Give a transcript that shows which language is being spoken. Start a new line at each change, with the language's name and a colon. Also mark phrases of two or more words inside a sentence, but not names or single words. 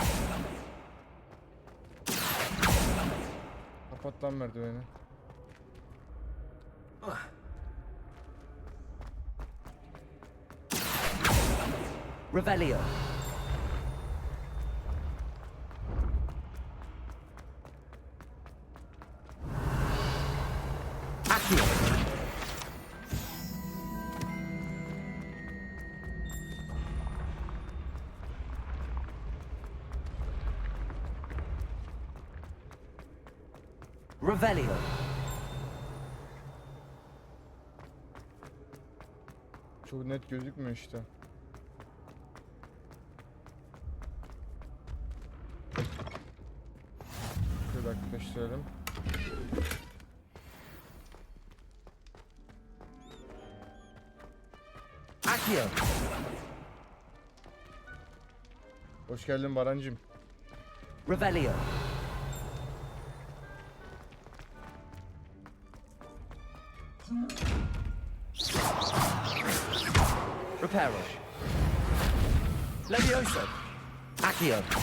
Turkish: Kapat lan merdiveni. Revelio. Accio. Revelio. Çok net gözükmüyor işte. Şöyle yaklaştıralım. Accio. Hoş geldin Barancım. Revelio. Reparo. Levioso. Accio.